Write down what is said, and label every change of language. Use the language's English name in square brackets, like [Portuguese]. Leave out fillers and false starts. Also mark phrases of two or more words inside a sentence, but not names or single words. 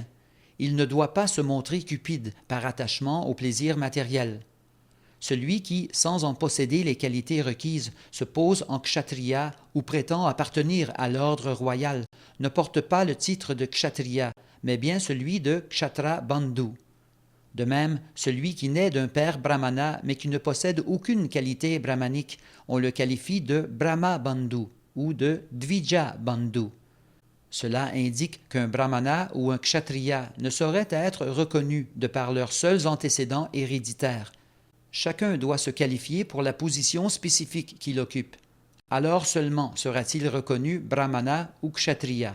[French] Il ne doit pas se montrer cupide par attachement au plaisir matériel. Celui qui, sans en posséder les qualités requises, se pose en kshatriya ou prétend appartenir à l'ordre royal, ne porte pas le titre de kshatriya, mais bien celui de [Sanskrit] क्षत्र बन्धु. [French] De même, celui qui naît d'un père brahmana mais qui ne possède aucune qualité brahmanique, on le qualifie de [Sanskrit] ब्रह्म बन्धु [French] ou de [Sanskrit] द्विज बन्धु. [French] Cela indique qu'un brahmana ou un kshatriya ne saurait être reconnu de par leurs seuls antécédents héréditaires. Chacun doit se qualifier pour la position spécifique qu'il occupe. Alors seulement sera-t-il reconnu brahmana ou kshatriya.